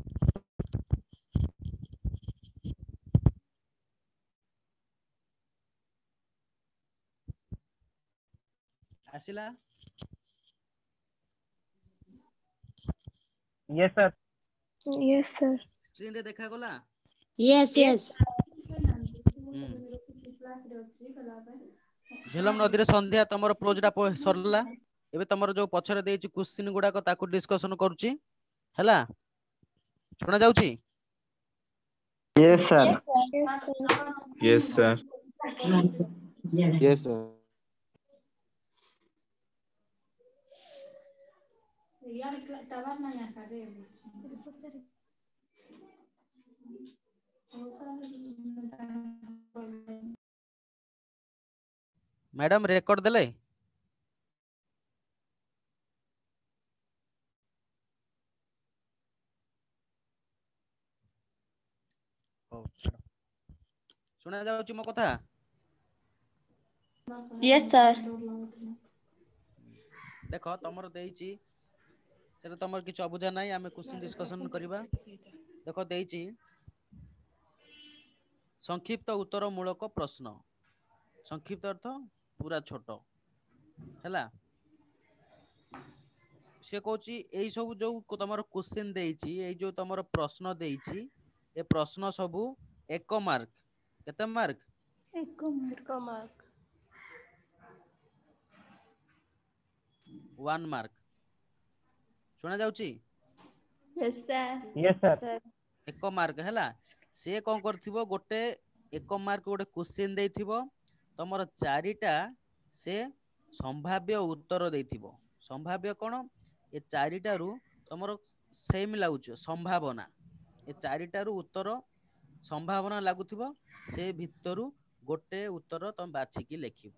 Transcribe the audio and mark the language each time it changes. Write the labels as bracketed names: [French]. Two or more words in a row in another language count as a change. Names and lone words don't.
[Odia] ଆସିଲା? [English] Yes, sir. Yes, sir. [Odia] ସ୍କ୍ରିନ୍ ରେ ଦେଖାଗଲା? [English] Yes, yes. [Odia] ଝେଲମ ନଦୀରେ ସନ୍ଧ୍ୟା ତମର ପ୍ରୋଜଟା ସରିଲା। ଏବେ ତମର ଯୋଉ ପଛରେ ଦେଇଛି କ୍ୱେଶ୍ଚିନ୍ ଗୁଡାକ ତାକୁ ଡିସ୍କସନ କରୁଛି ହେଲା। ଶୁଣା ଯାଉଛି? [English] Yes, sir. Yes, sir. Yes, sir. Yes, sir. [Odia] ମ୍ୟାଡାମ ରେକର୍ଡ ଦେଲେ? ହଉ ଶୁଣା ଯାଉଛି ମୋ କଥା? [English] Yes, sir. [Odia] ଦେଖ ତମର ଦେଇଛି ସେଟା ତମର କିଛି ଅବୁଝା ନାହିଁ, ଆମେ କ୍ୱେଶ୍ଚିନ୍ ଡିସ୍କସନ କରିବା। ଦେଖ ଦେଇଛି ସଂକ୍ଷିପ୍ତ ଉତ୍ତର ମୂଳକ ପ୍ରଶ୍ନ। ସଂକ୍ଷିପ୍ତ ଅର୍ଥ ପୁରା ଛୋଟ ହେଲା। ସେ କହୁଛି ଏଇ ସବୁ ଯୋଉ ତମର କ୍ୱେଶ୍ଚିନ୍ ଦେଇଛି, ଏଇ ଯୋଉ ତମର ପ୍ରଶ୍ନ ଦେଇଛି, ଏ ପ୍ରଶ୍ନ ସବୁ 1 ମାର୍କ। କେତେ ମାର୍କ? 1 ମାର୍କ। 1 ମାର୍କ। ଶୁଣା ଯାଉଛି? [English] Yes, sir. Yes, sir. [Odia] 1 ମାର୍କ ହେଲା। ସେ କଣ କରିଥିବ, ଗୋଟେ 1 ମାର୍କ ଗୋଟେ କ୍ୱେଶ୍ଚିନ୍ ଦେଇଥିବ, ତମର 4ଟା ସେ ସମ୍ଭାବ୍ୟ ଉତ୍ତର ଦେଇଥିବ। ସମ୍ଭାବ୍ୟ କଣ? ଏ 4ଟାରୁ ତମର ସେମ୍ ଲାଗୁଛି ସମ୍ଭାବନା। ଏ 4ଟାରୁ ଉତ୍ତର ସମ୍ଭାବନା ଲାଗୁଥିବ, ସେ ଭିତରୁ ଗୋଟେ ଉତ୍ତର ତମେ ବାଛିକି ଲେଖିବ।